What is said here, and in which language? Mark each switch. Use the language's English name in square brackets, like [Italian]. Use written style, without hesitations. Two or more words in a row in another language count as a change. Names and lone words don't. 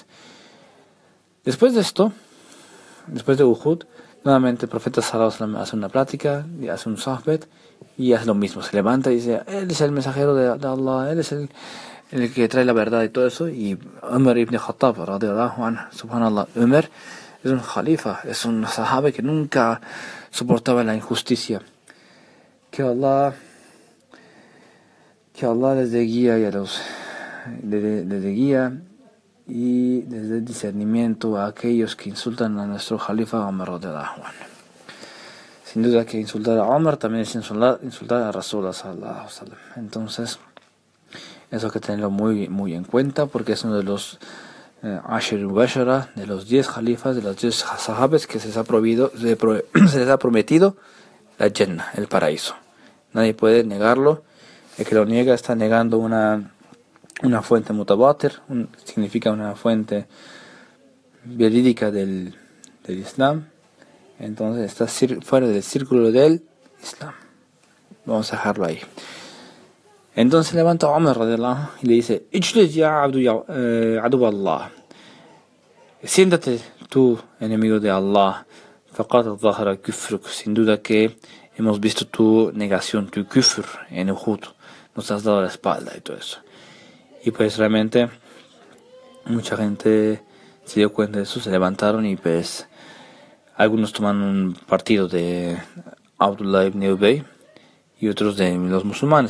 [Spanish] Después de esto, después de Uhud, nuevamente el profeta [Arabic] صلى الله عليه وسلم [Spanish] hace una plática, y hace un sahbet y hace lo mismo, se levanta y dice, él es el mensajero de Allah, él es el que trae la verdad y todo eso. Y Umar ibn Khattab [Arabic] رضي الله عنه، سبحان الله, [Spanish] Umar es un khalifa, es un sahabe que nunca soportaba la injusticia. Que Allah les dé guía y les dé guía y les dé discernimiento a aquellos que insultan a nuestro Khalifa Umar [Arabic] رضي الله عنه. [Spanish] Sin duda que insultar a Umar también es insultar a [Arabic] رسول الله صلى الله عليه وسلم. [Spanish] Entonces, eso hay que tenerlo muy, muy en cuenta, porque es uno de los [Arabic] العشرة المبشرة, [Spanish] de los 10 Khalifas, de los 10 sahabes que se les ha prometido la Jannah, el paraíso. Nadie puede negarlo. El que lo niega está negando una fuente mutawatir, significa una fuente verídica del Islam. Entonces está fuera del círculo del Islam. Vamos a dejarlo ahí. Entonces levanta Umar [Arabic] رضي الله عنه [Spanish] y le dice: [Arabic] اجلس يا عدو الله. [Spanish] Siéntate tú, enemigo de Allah. [Arabic] فقد ظهر كفرك. [Spanish] Sin duda que hemos visto tu negación, tu kufr en Uhud. Nos has dado la espalda y todo eso. Y pues realmente mucha gente se dio cuenta de eso, se levantaron y pues algunos tomaron un partido de Abdullah ibn Ubay y otros de los musulmanes.